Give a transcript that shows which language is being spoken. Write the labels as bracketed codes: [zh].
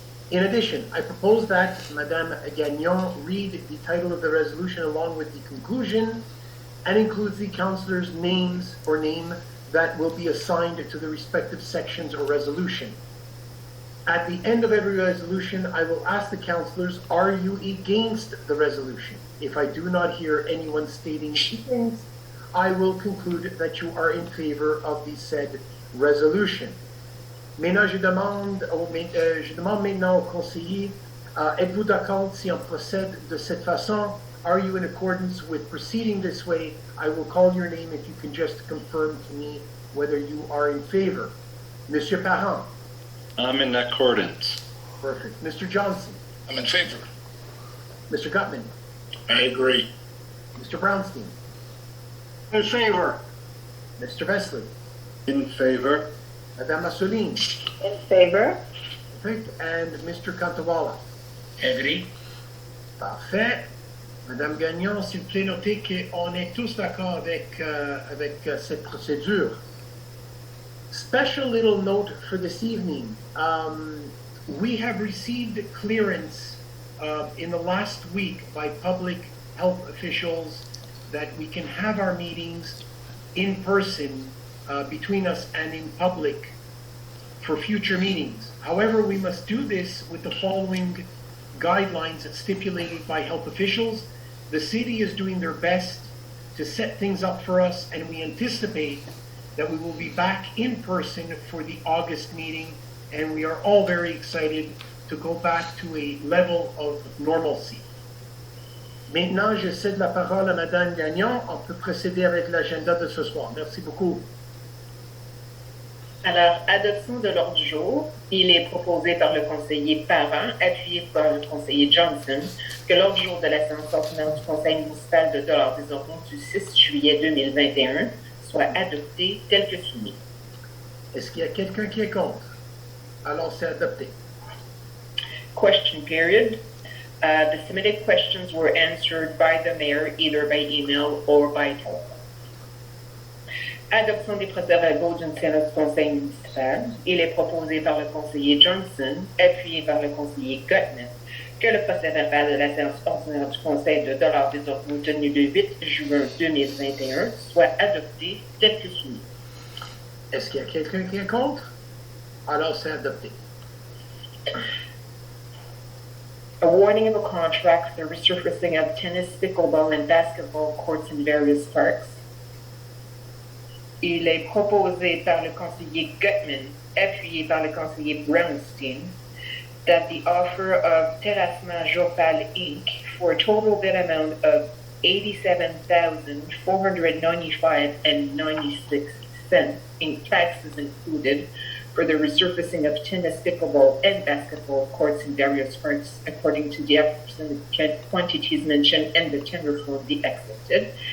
[en] In addition, I propose that Madame Gagnon read the title of the resolution along with the conclusion and includes the councillors' names or name that will be assigned to the respective sections or resolution. At the end of every resolution, I will ask the councillors, are you against the resolution? If I do not hear anyone stating against, I will conclude that you are in favor of the said resolution. [fr] Maintenant, je demande maintenant aux conseillers, êtes-vous d'accord si on procède de cette façon? [en] Are you in accordance with proceeding this way? I will call your name if you can just confirm to me whether you are in favor. [fr] Monsieur Parent. [en] I'm in accordance. Perfect. Mr. Johnson. I'm in favor. Mr. Gutman. I agree. Mr. Brownstein. In favor. Mr. Vesley. In favor. [fr] Madame Assouline. [en] In favor. Perfect. And Mr. Cantawala. Agree. [fr] Parfait. Madame Gagnon, s'il vous plaît, notez qu'on est tous d'accord avec cette procédure. [en] Special little note for this evening. We have received clearance in the last week by public health officials that we can have our meetings in person between us and in public for future meetings. However, we must do this with the following guidelines stipulated by health officials. The city is doing their best to set things up for us, and we anticipate that we will be back in person for the August meeting, and we are all very excited to go back to a level of normalcy. [fr] Maintenant, je cède la parole à Madame Gagnon. On peut procéder avec l'agenda de ce soir. Merci beaucoup. Alors, adoption de l'ordre du jour. Il est proposé par le conseiller Parent, appuyé par le conseiller Johnson, que l'ordre du jour de la séance ordinaire du Conseil municipal de Dollard-des-Ormeaux du 6 juillet 2021 soit adopté tel que soumis. Est-ce qu'il y a quelqu'un qui est contre? Alors, c'est adopté. [en] Question period. The submitted questions were answered by the mayor either by email or by telephone. [fr] Adoption des procès-verbaux d'une séance du Conseil municipal. Il est proposé par le conseiller Johnson, appuyé par le conseiller Gutman, que le procès-verbal de la séance ordinaire du Conseil de Dollard-des-Ormeaux tenue le 8 juin 2021 soit adopté tel que soumis. Est-ce qu'il y a quelqu'un qui est contre? Alors, c'est adopté. [en] Awarding of a contract for the resurfacing of tennis, pickleball, and basketball courts in various parks. [fr] Il est proposé par le conseiller Gutman, appuyé par le conseiller Brownstein, [en] that the offer of Terrassement Jopal Inc. for a total bid amount of $87,495.96 in taxes included for the resurfacing of tennis, pickleball, and basketball courts in various parts according to the approximate quantities mentioned and the tender form be accepted,